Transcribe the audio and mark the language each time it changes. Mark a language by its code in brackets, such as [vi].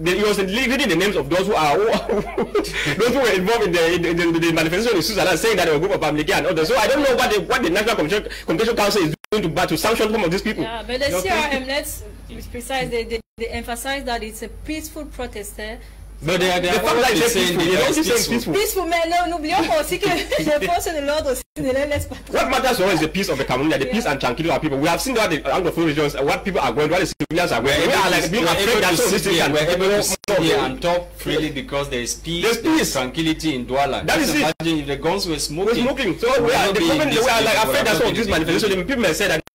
[en] He was reading the names of those who were involved in the manifestation in Switzerland, saying that they were a group of Bamdeke and others. So I don't know what the National Communication Council is doing to sanction some of these people. Yeah, but the CRM, let's be precise, they emphasize that it's a peaceful protest. But they are peaceful. [fr] Peaceful, mais n'oublions pas aussi que les forces de l'ordre aussi ne les laissent pas. [en] What matters is the peace of the Cameroonians, the peace and tranquility of people. We have seen what the Anglophone regions, what people are going, what the civilians are going. They are like being afraid that some of these things can sit here and talk freely because there is peace, tranquility in Douala. That is it. Imagine if the guns were smoking. So we are afraid that some of these manifestations, people may say that